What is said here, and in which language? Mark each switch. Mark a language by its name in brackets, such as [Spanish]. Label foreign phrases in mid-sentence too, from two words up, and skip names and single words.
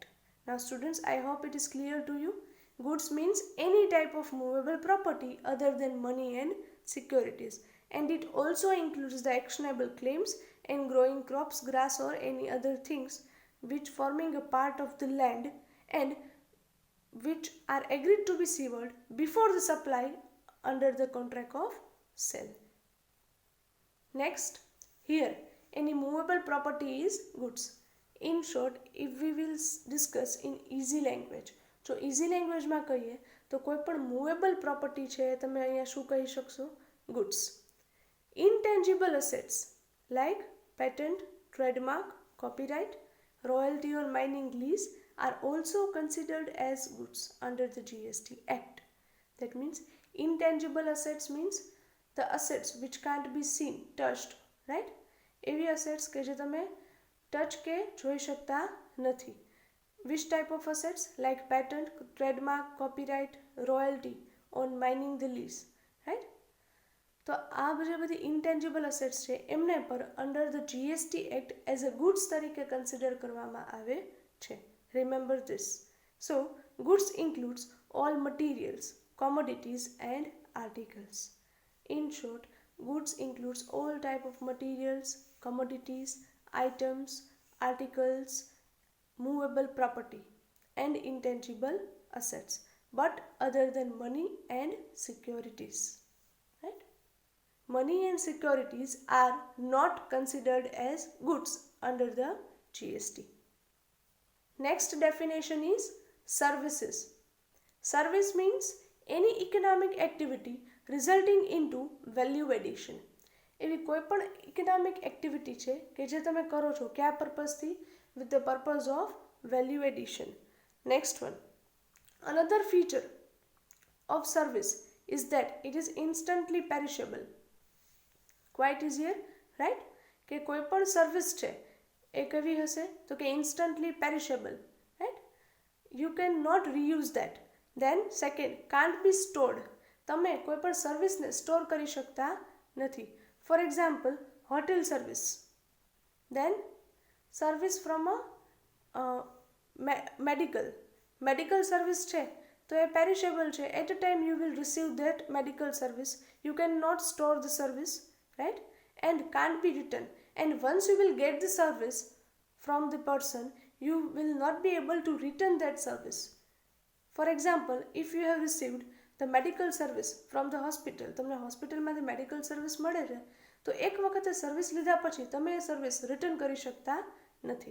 [English] Now students, I hope it is clear to you. Goods means any type of movable property other than money and securities, and it also includes the actionable claims and growing crops, grass or any other things which forming a part of the land and which are agreed to be severed before the supply under the contract of sale. Next, here any movable property is goods. In short, if we will discuss in easy language, [Gujarati] જો [English] easy language [Gujarati] માં કહીએ તો કોઈ પણ [English] movable property [Gujarati] છે તમે અહીંયા શું કહી શકશો? [English] goods. Intangible assets like patent, trademark, copyright, royalty or mining lease are also considered as goods under the GST Act. That means intangible assets means the assets which can't be seen, touched, right? [Gujarati] એવી assets કે જે તમે ટચ કે જોઈ શકતા નથી. [English] Which type of assets? Like patent, trademark, copyright, royalty on mining the lease, right? [Gujarati] તો આ બધી [English] intangible assets [Gujarati] છે એમને પર [English] under the GST Act as a goods [Gujarati] તરીકે consider કરવામાં આવે છે. [English] Remember this. So goods includes all materials, commodities and articles. In short, goods includes all type of materials, commodities, items, articles, movable property and intangible assets, but other than money and securities, right? Money and securities are not considered as goods under the GST. Next definition is services. Service means any economic activity resulting into value addition. [Gujarati] એવી કોઈ પણ [English] economic activity [Gujarati] છે કે જે તમે કરો છો કયા પર્પઝથી? [English] with the purpose of value addition. next one, Another feature of service is that it is instantly perishable. Quite easier, right? [Gujarati] કે કોઈ પણ સર્વિસ છે એ કેવી હશે તો કે [English] instantly perishable, right? You cannot reuse that. Then second, can't be stored. [Gujarati] તમે કોઈ પણ સર્વિસને સ્ટોર કરી શકતા નથી. [English] for example, hotel service. Then service from a medical service [Gujarati] છે તો એ [English] perishable છે. At a time you will receive that medical service. You cannot store the service, right? And can't be returned. And once you will get the service from the person, you will not be able to return that service. For example, if you have received the medical service from the hospital, [Gujarati] તમને હોસ્પિટલમાંથી [English] medical service [Gujarati] મળે છે તો એક વખતે સર્વિસ લીધા પછી તમે એ [English] service return [Gujarati] કરી શકતા નથી.